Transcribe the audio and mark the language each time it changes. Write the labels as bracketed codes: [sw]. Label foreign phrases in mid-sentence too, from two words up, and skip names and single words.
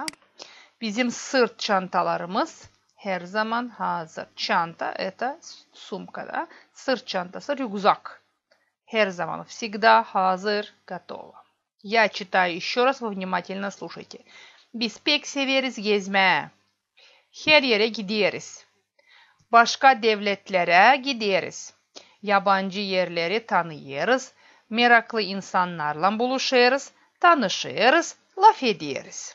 [gag] Bizim sırt çantalarımız her zaman hazır. [ru] Çanta это сумка, да? [gag] Sırt çantası рюкзак. Her zaman, [ru] всегда hazır, готово. Я читаю еще раз, вы внимательно слушайте. [gag] Biz pek severiz gezmeye. Her yere gideriz. Başka devletlere gideriz. Yabancı yerleri tanıyoruz. Meraklı insanlarla buluşuruz. Tanışırız. Laf ederiz.